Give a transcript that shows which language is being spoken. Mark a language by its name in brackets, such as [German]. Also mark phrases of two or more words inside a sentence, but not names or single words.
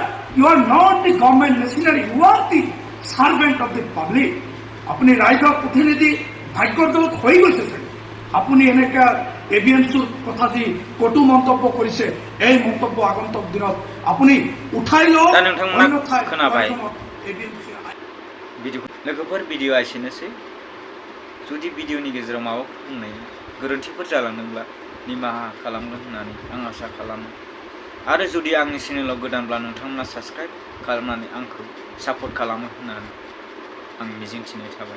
[English] You are not the government machinery, you are the servant of the public. [Assamese] আপুনি ৰাইজৰ প্ৰতিনিধি, ভাগ্যৰ দলত হৈ গৈছে চাগে। আপুনি এনেকুৱা AVMCৰ কথা যি কটু মন্তব্য কৰিছে, এই মন্তব্য আগন্তুক দিনত আপুনি উঠাই লওক। [Bodo] लोगोफोर भिडिअ एसेनोसै। जुदि भिडिअनि गेजेराव माबाफोर बुंनाय गोरोन्थिफोर जालांदोंब्ला निमाहा खालामगोन होननानै आं आसा खालामो। आरो जुदि आंनि चेनेलाव गोदानब्ला नोंथांमोना साबस्क्राइब खालामनानै आंखौ सापर्ट खालामो होननानै आं मिजिंथिनाय थाबाय।